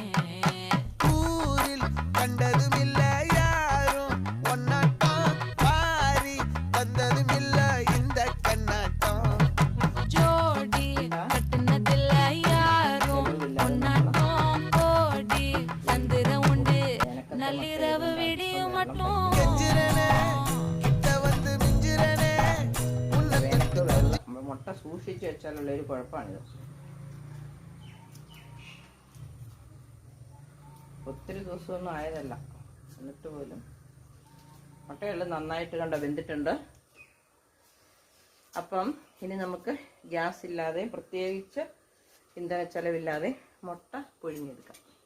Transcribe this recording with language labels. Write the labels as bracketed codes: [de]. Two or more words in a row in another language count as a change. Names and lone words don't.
[ta] ஊரில் கண்டதும் இல்ல யாரும் ஒன்னாட்டம் பாரி தந்ததும் இல்ல இந்த கண்ணாட்டம் ஜோடி கட்டுனதில்ல யாரும் ஒன்னாட்டம் கோடி சந்திர உண்டு நள்ளிரவு விடியும் மட்டும் கிட்ட வந்து மிஞ்சிரனே [ml] മുട്ട സൂക്ഷിച്ച് വെച്ചാലുള്ളൊരു കുഴപ്പമാണിത്. ഒത്തിരി ദിവസമൊന്നും ആയതല്ല, എന്നിട്ട് പോലും മുട്ടയെല്ലാം നന്നായിട്ട് വെന്തിട്ടുണ്ട്. അപ്പം ഇനി നമുക്ക് ഗ്യാസ് ഇല്ലാതെ, പ്രത്യേകിച്ച് ഇന്ധന ചെലവില്ലാതെ മുട്ട പുഴുങ്ങിയെടുക്കാം.